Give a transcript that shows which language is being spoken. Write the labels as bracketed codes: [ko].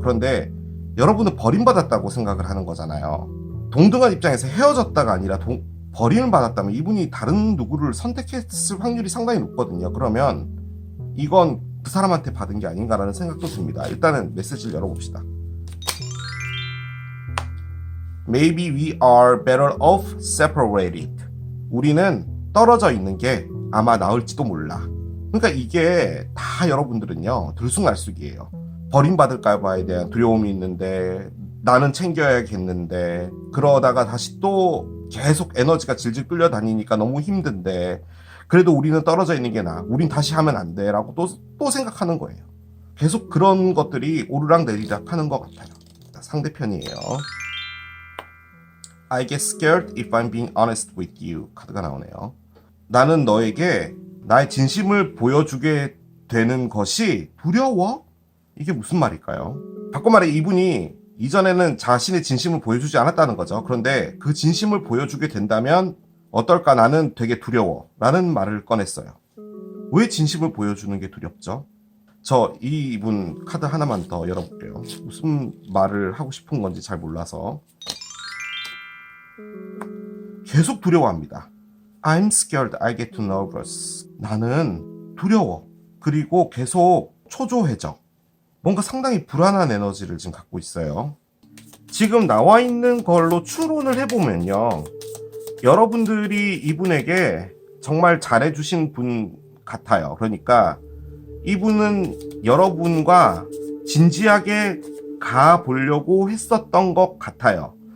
[ko] 그런데 여러분은 버림받았다고 생각을 하는 거잖아요. 동등한 입장에서 헤어졌다가 아니라 버림을 받았다면 이분이 다른 누구를 선택했을 확률이 상당히 높거든요. 그러면 이건 그 사람한테 받은 게 아닌가라는 생각도 듭니다. 일단은 메시지를 열어봅시다. [en] Maybe we are better off separated. [ko] 우리는 떨어져 있는 게 아마 나을지도 몰라. 그러니까 이게 다 여러분들은요, 들쑥날쑥이에요. 버림받을까 봐에 대한 두려움이 있는데, 나는 챙겨야겠는데, 그러다가 다시 또 계속 에너지가 질질 끌려다니니까 너무 힘든데, 그래도 우리는 떨어져 있는 게 나아, 우린 다시 하면 안 돼 라고 또 생각하는 거예요. 계속 그런 것들이 오르락내리락 하는 것 같아요. 상대편이에요. [en] I get scared if I'm being honest with you [ko] 카드가 나오네요. 나는 너에게 나의 진심을 보여주게 되는 것이 두려워? 이게 무슨 말일까요? 바꿔 말해, 이분이 이전에는 자신의 진심을 보여주지 않았다는 거죠. 그런데 그 진심을 보여주게 된다면 어떨까, 나는 되게 두려워 라는 말을 꺼냈어요. 왜 진심을 보여주는 게 두렵죠? 저 이분 카드 하나만 더 열어볼게요. 무슨 말을 하고 싶은 건지 잘 몰라서. 계속 두려워합니다. [en] I'm scared, I get too nervous. [ko] 나는 두려워. 그리고 계속 초조해져. 뭔가 상당히 불안한 에너지를 지금 갖고 있어요. 지금 나와 있는 걸로 추론을 해보면요, 여러분들이 이분에게 정말 잘해주신 분 같아요. 그러니까 이분은 여러분과 진지하게 가보려고 했었던 것 같아요.